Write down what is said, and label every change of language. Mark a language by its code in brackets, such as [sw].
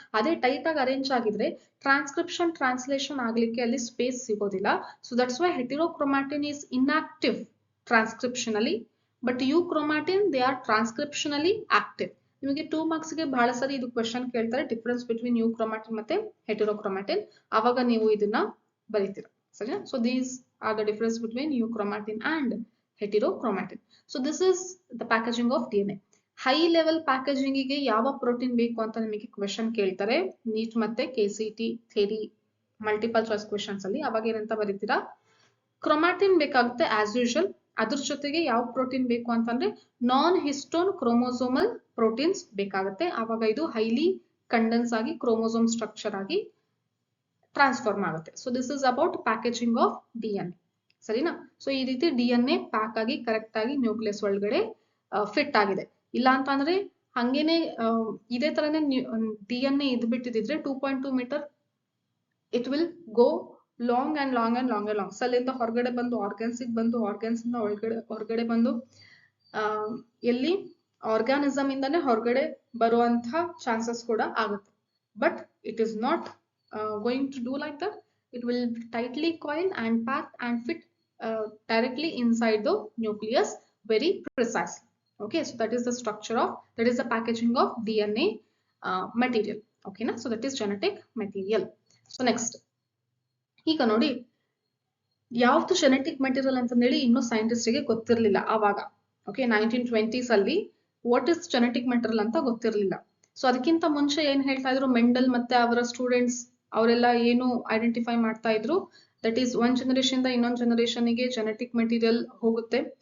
[kn] ಅದೇ ಟೈಟ್ ಆಗಿ ಅರೇಂಜ್ ಆಗಿದ್ರೆ ಟ್ರಾನ್ಸ್ಕ್ರಿಪ್ಷನ್ ಟ್ರಾನ್ಸ್ಲೇಷನ್ ಆಗ್ಲಿಕ್ಕೆ ಅಲ್ಲಿ ಸ್ಪೇಸ್ ಸಿಗೋದಿಲ್ಲ. [en] So that's why heterochromatin is inactive transcriptionally, but euchromatin they are transcriptionally active. [kn] ನಿಮಗೆ 2 ಮಾರ್ಕ್ಸ್ ಗೆ ಬಹಳ ಸರಿ ಇದು ಕ್ವೆಶನ್ ಕೇಳ್ತಾರೆ, [en] difference between euchromatin [kn] ಮತ್ತೆ ಹೆಟಿರೋಕ್ರೊಮ್ಯಾಟಿನ್. ಅವಾಗ ನೀವು ಇದನ್ನ ಬರೀತೀರಾ, ಸರಿನಾ? [en] So these are the difference between euchromatin and heterochromatin. So this is the packaging of DNA. [kn] High level packaging ಗೆ ಯಾವ ಪ್ರೋಟೀನ್ ಬೇಕು ಅಂತ ನಿಮಗೆ ಕ್ವೆಶನ್ ಕೇಳ್ತಾರೆ ನೀಟ್ ಮತ್ತೆ KCT theory multiple choice questions ಅಲ್ಲಿ. ಅವಾಗ ಏನಂತ ಬರೀತೀರಾ? ಕ್ರೊಮ್ಯಾಟಿನ್ ಬೇಕಾಗುತ್ತೆ ಆಸ್ ಯೂಶುವಲ್. ಅದ್ರ ಜೊತೆಗೆ ಯಾವ ಪ್ರೋಟೀನ್ ಬೇಕು ಅಂತಂದ್ರೆ ನಾನ್ ಹಿಸ್ಟೋನ್ ಕ್ರೋಮೋಸೋಮಲ್ ಪ್ರೋಟೀನ್ಸ್ ಬೇಕಾಗುತ್ತೆ. ಅವಾಗ ಇದು ಹೈಲಿ ಕಂಡೆನ್ಸ್ ಆಗಿ ಕ್ರೋಮೋಸೋಮ್ ಸ್ಟ್ರಕ್ಚರ್ ಆಗಿ ಟ್ರಾನ್ಸ್ಫಾರ್ಮ್ ಆಗುತ್ತೆ. [en] so this is about packaging of DNA, [kn] ಸರಿನಾ? ಸೊ ಈ ರೀತಿ DNA ಪ್ಯಾಕ್ ಆಗಿ ಕರೆಕ್ಟ್ ಆಗಿ ನ್ಯೂಕ್ಲಿಯಸ್ ಒಳಗಡೆ ಫಿಟ್ ಆಗಿದೆ. ಇಲ್ಲ ಅಂತ ಅಂದ್ರೆ ಹಂಗೇನೆ ಇದೇ ತರನೇ DNA ಇದ್ಬಿಟ್ಟಿದ್ರೆ 2.2 metre [en] it will go long and long [kn] and long and long. Cell ಇಂದ ಹೊರಗಡೆ ಬಂದು ಆರ್ಗನ್ಸ್ ಬಂದು, ಆರ್ಗನ್ಸ್ ಇಂದ ಹೊರಗಡೆ ಬಂದು ಎಲ್ಲಿ ಆರ್ಗಾನಿಸಮ್ ಇಂದಾನೆ ಹೊರಗಡೆ ಬರುವಂತ ಚಾನ್ಸಸ್ ಕೂಡ ಆಗುತ್ತೆ. [en] But it is not going to do like that. It will tightly coil and pack and fit directly inside the nucleus very precisely. Okay, so that is the structure of, that is the packaging of DNA material. Okay na? So that is genetic material. So next, [kn] ಈಗ ನೋಡಿ ಯಾವ್ದು genetic material ಅಂತ ಹೇಳಿ ಇನ್ನು scientist ಗೆ ಗೊತ್ತಿರಲಿಲ್ಲ ಆವಾಗ. Okay, 1920s ಅಲ್ಲಿ [en] what is genetic material [kn] ಅಂತ ಗೊತ್ತಿರಲಿಲ್ಲ. ಸೊ ಅದಕ್ಕಿಂತ ಮುಂಚೆ ಏನ್ ಹೇಳ್ತಾ ಇದ್ರು ಮೆಂಡಲ್ ಮತ್ತೆ ಅವರ ಸ್ಟೂಡೆಂಟ್ಸ್, ಅವರೆಲ್ಲ ಏನು ಐಡೆಂಟಿಫೈ ಮಾಡ್ತಾ ಇದ್ರು, ದಟ್ ಈಸ್ ಒನ್ ಜನರೇಷನ್ ಇಂದ ಇನ್ನೊಂದು ಜನರೇಷನ್ ಗೆ ಜೆನೆಟಿಕ್ ಮೆಟೀರಿಯಲ್ ಹೋಗುತ್ತೆ.